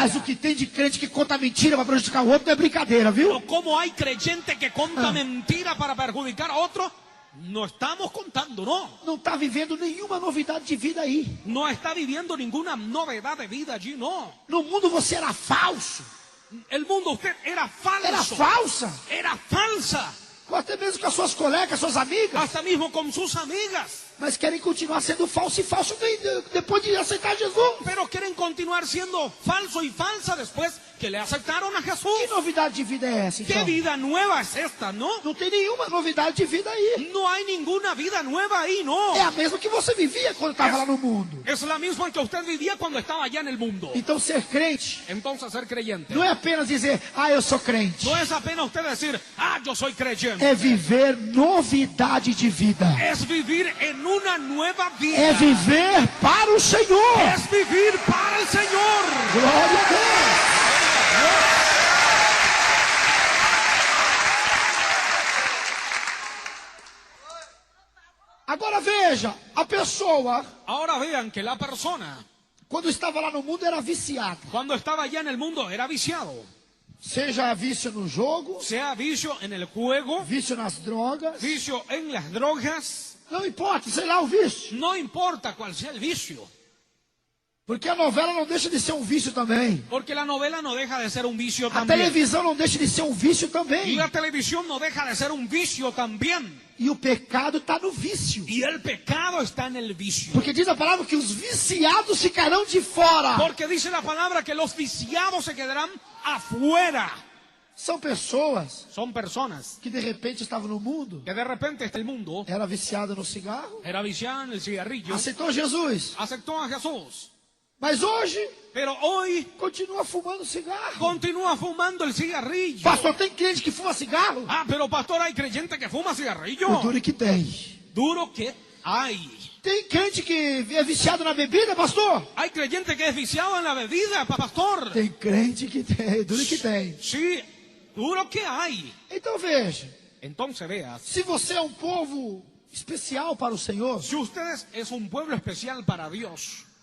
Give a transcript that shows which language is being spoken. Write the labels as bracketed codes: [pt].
[pt] Mas o que tem de crente que conta mentira para prejudicar o outro não é brincadeira, viu? [es] Pero como hay creyente que conta mentira para perjudicar a otro, no estamos contando, no. [pt] Não está vivendo nenhuma novidade de vida aí. [es] No está viviendo ninguna novedad de vida allí, no. [pt] No mundo você era falso. [es] El mundo usted era falso. [pt] Era falsa. [es] Era falsa. [pt] Ou até mesmo com as suas colegas, suas amigas. [es] Hasta mismo con sus amigas. [pt] Mas querem continuar sendo falso e falso depois de aceitar Jesus. [es] Pero quieren continuar siendo falso y falsa después que le aceptaron a Jesús. [pt] Que novidade de vida é essa, [es] ¿Qué [pt] então? [es] vida nueva es esta, no? [pt] Não tem nenhuma novidade de vida aí. [es] No hay ninguna vida nueva ahí, no. [pt] É a mesma que você vivia quando estava lá no mundo. [es] Es la misma que usted vivía cuando estaba allá en el mundo. [pt] Então ser crente [es] Entonces ser creyente [pt] não é apenas dizer, eu sou crente. [es] no es apenas usted decir, yo soy creyente. [pt] É viver novidade de vida. [es] Es vivir en una nueva vida. [pt] É viver para o Senhor. [es] Es vivir para el Señor. [pt] Glória a Deus. Agora veja, a pessoa, [es] Ahora vean que la persona, [pt] quando estava lá no mundo, era viciada. [es] cuando estaba allá en el mundo, era viciado. [pt] Seja vício no jogo, [es] Sea vicio en el juego, [pt] vício nas drogas, [es] vicio en las drogas, [pt] não importa, sei lá o vício. [es] no importa cuál sea el vicio. [pt] Porque a novela não deixa de ser um vício também. [es] Porque la novela no deja de ser un vicio [pt] A [es] también. [pt] televisão não deixa de ser um vício [es] Y [pt] também. [es] la televisión no deja de ser un vicio también. [pt] E o pecado está no vício. [es] Y el pecado está en el vicio. [pt] Porque diz a palavra que os viciados ficarão de fora. [es] Porque dice la palabra que los viciados se quedarán afuera. [pt] São pessoas [es] Son personas [pt] que de repente estavam no mundo, [es] que de repente el mundo [pt] era viciada no cigarro, [es] era viciado en el cigarrillo, [pt] aceitou Jesus, [es] aceptó a Jesús, [pt] mas hoje [es] pero hoy [pt] continua fumando cigarro. [es] continúa fumando el cigarrillo. [pt] Pastor, tem crente que fuma cigarro? [es] Pero pastor, hay creyente que fuma cigarrillo. [pt] O duro que tem. [es] Duro que hay. [pt] Tem crente que é viciado na bebida, pastor? [es] Hay creyente que es viciado en la bebida, pastor. [pt] Tem crente que tem, duro que tem. [es] Sí, duro que hay. [pt] Então veja, [es] Entonces veas, [pt] se você é um povo especial para o Senhor, [es] si usted es un pueblo especial para Dios,